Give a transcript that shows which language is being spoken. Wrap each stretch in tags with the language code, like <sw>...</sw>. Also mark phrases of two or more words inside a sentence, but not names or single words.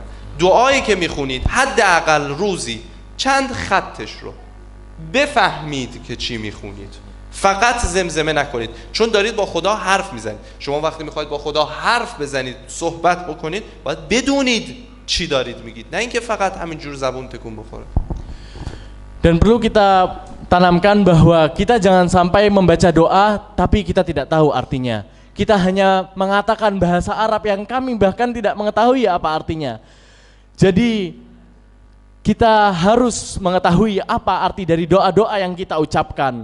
<fa>دعایی که میخونید حداقل روزی چند خطش رو بفهمید که چی میخونید. فقط زمزمه نکنید، چون دارید با خدا حرف میزنید. شما وقتی میخواید با خدا حرف بزنید، صحبت بکنید، باید بدونید چی دارید میگید، نه اینکه فقط همینجور زبون تکون بخوره.</fa> <id>Dan perlu kita tanamkan bahwa kita jangan sampai membaca doa tapi kita tidak tahu artinya. Kita hanya mengatakan bahasa Arab yang kami bahkan tidak mengetahui apa artinya. Jadi kita harus mengetahui apa arti dari doa-doa yang kita ucapkan.</id>